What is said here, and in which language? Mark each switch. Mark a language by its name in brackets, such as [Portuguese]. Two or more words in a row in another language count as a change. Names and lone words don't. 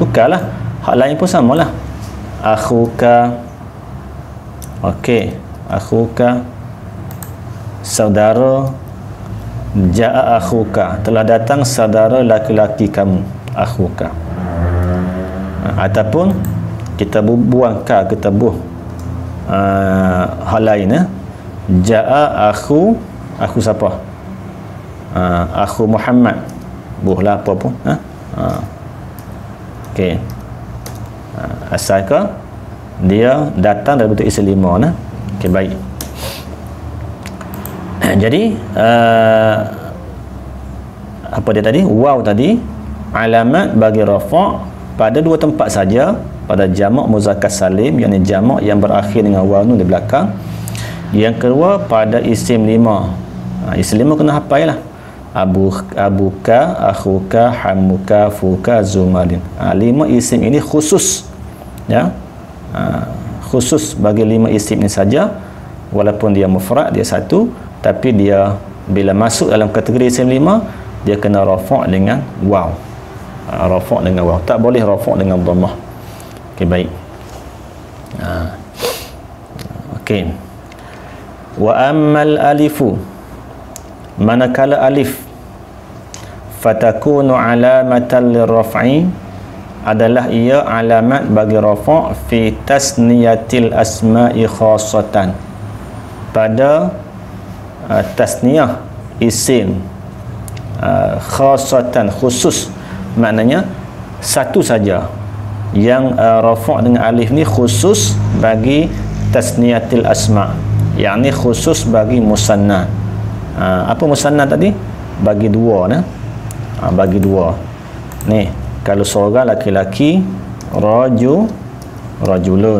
[Malay] Tukarlah, hak lain pun samalah. Akhuka, okey, akhuka, saudara. [Arabic] جاء أخوك, [Malay] telah datang saudara laki-laki kamu, akhuka. Ataupun kita buang ka, kita buh hal lain ya. [Arabic] جاء أخو, [Malay] akhu siapa? Akhu Muhammad, buhlah apa pun. Okey, asalkan dia datang dari bentuk isim 5 nah. Okey, baik. Jadi apa dia tadi? Waw tadi alamat bagi rafa' pada dua tempat saja, pada jamak muzakkar salim, yakni jamak yang berakhir dengan waw nun di belakang. Yang kedua pada isim 5. Isim 5 kena hafal lah. [Arabic] أبوك أخوك حموك فوك ذو مال. [Malay] 5 isim ini khusus ya. Khusus bagi 5 isim ini saja, walaupun dia mufrad, dia satu, tapi dia bila masuk dalam kategori isim 5, dia kena rafa' dengan waw. Rafa' dengan waw, tak boleh rafa' dengan dhammah. Okey, baik. Okey. [Arabic] وأما الألف, [Malay] manakala alif, [Arabic] فتكون علامة للرفع, [Malay] adalah ia alamat bagi rafa' [Arabic] في تثنية الأسماء خاصة, [Malay] pada tasniyah isim khassatan, khusus, maknanya satu saja yang rafa' dengan alif ni khusus bagi [Arabic] تثنية الأسماء', [Malay] yakni khusus bagi musanna. Apa musanna tadi? Bagi dua nah. Bagi dua. Ni, kalau seorang laki-laki, rajulun.